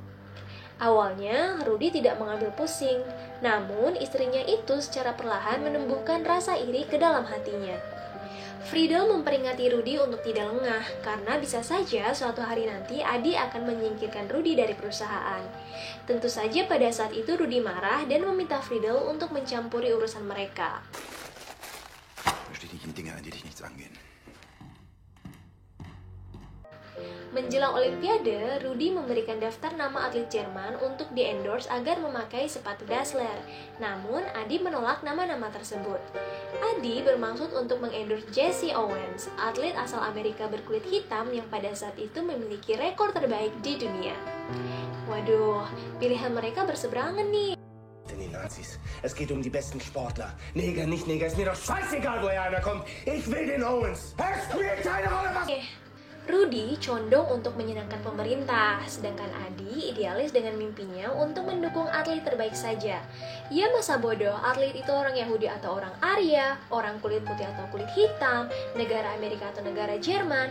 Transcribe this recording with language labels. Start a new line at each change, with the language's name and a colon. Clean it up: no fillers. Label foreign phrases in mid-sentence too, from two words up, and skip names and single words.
Indonesian: Awalnya, Rudy tidak mengambil pusing, namun istrinya itu secara perlahan menumbuhkan rasa iri ke dalam hatinya. Friedel memperingati Rudy untuk tidak lengah, karena bisa saja suatu hari nanti Adi akan menyingkirkan Rudy dari perusahaan. Tentu saja pada saat itu Rudy marah dan meminta Friedel untuk mencampuri urusan mereka.
German: Steh dich in Dinge ein, die dich nichts angehen.
Indonesian: Menjelang Olimpiade, Rudy memberikan daftar nama atlet Jerman untuk di-endorse agar memakai sepatu Dassler. Namun, Adi menolak nama-nama tersebut. Adi bermaksud untuk mengendorse Jesse Owens, atlet asal Amerika berkulit hitam yang pada saat itu memiliki rekor terbaik di dunia. Waduh, pilihan mereka berseberangan nih.
German: Die Nazis. Es geht die besten Sportler. Neger, nicht Neger, ist mir doch scheißegal, woher einer kommt. Ich will den Owens. Es spielt keine Rolle, was...
Indonesian: Rudy condong untuk menyenangkan pemerintah, sedangkan Adi idealis dengan mimpinya untuk mendukung atlet terbaik saja. Ia masa bodoh atlet itu orang Yahudi atau orang Arya, orang kulit putih atau kulit hitam, negara Amerika atau negara Jerman.